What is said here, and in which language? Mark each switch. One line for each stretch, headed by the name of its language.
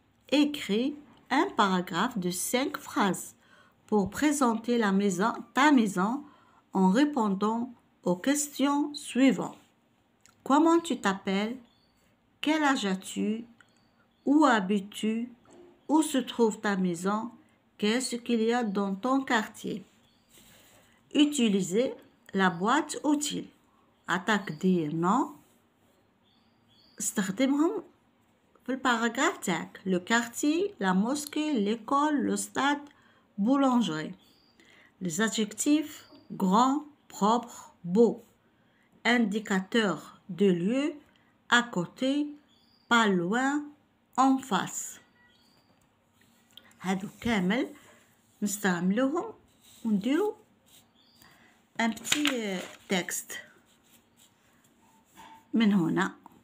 French: Écris un paragraphe de 5 phrases pour présenter ta maison en répondant aux questions suivantes. Comment tu t'appelles? Quel âge as-tu? Où habites-tu? Où se trouve ta maison? Qu'est-ce qu'il y a dans ton quartier? Utilisez la boîte utile.
Arabic: عطاك دير نو استخدمهم في الباراجراف تاعك.
French: Le quartier, la mosquée, l'école, le stade, boulangerie. Les adjectifs grand, propre, beau. Indicateur de lieu, à côté, pas loin, en face.
Arabic: هادو كامل نستعملوهم ونديرو
French: un petit texte
Arabic: من هنا.